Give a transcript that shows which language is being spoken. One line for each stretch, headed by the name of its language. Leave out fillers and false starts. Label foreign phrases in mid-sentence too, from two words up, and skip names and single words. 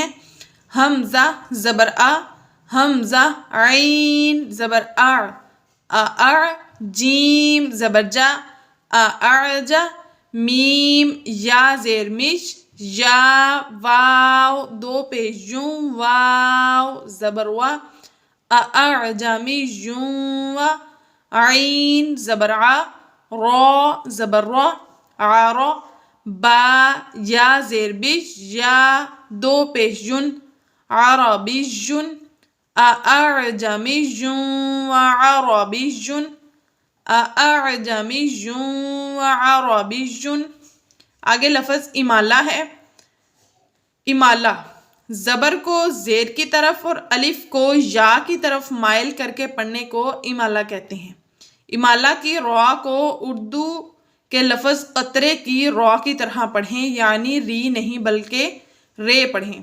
Urdu: حمزہ زبر آ، حمزہ عین زبر آ، جیم زبر جا، اعجا، میم یا زیر مش، یا واو 2 پیش یوں، واو زبر وا، اعجمیوں، عین زبر ع، را زبر را، عارا، با یا زیر بش، یا 2 پیش یون، عربیجن،
Arabic: اعجمیوں وعربیجن، اعجمیوں وعربیجن۔
Urdu: آگے لفظ امالہ ہے۔ امالہ زبر کو زیر کی طرف اور الف کو یا کی طرف مائل کر کے پڑھنے کو امالہ کہتے ہیں۔ امالہ کی را کو اردو کے لفظ قطرے کی را کی طرح پڑھیں، یعنی ری نہیں بلکہ رے پڑھیں۔